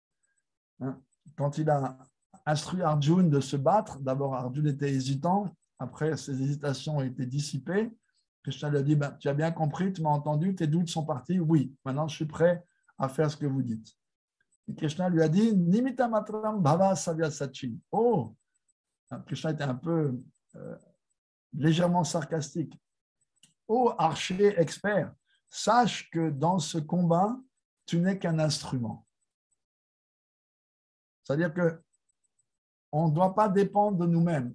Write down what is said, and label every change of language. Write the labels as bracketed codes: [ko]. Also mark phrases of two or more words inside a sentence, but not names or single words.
[fr] Quand il a instruit Arjuna de se battre, d'abord Arjuna était hésitant, après ses hésitations ont été dissipées, Krishna lui a dit, tu as bien compris, tu m'as entendu, tes doutes sont partis, oui, maintenant je suis prêt à faire ce que vous dites. Et Krishna lui a dit, [sa] निमित मात्रं भव सव्य साचिन्. [fr] Oh, Krishna était un peu légèrement sarcastique. Oh, archer expert, sache que dans ce combat, tu n'es qu'un instrument. C'est-à-dire que on ne doit pas dépendre de nous-mêmes.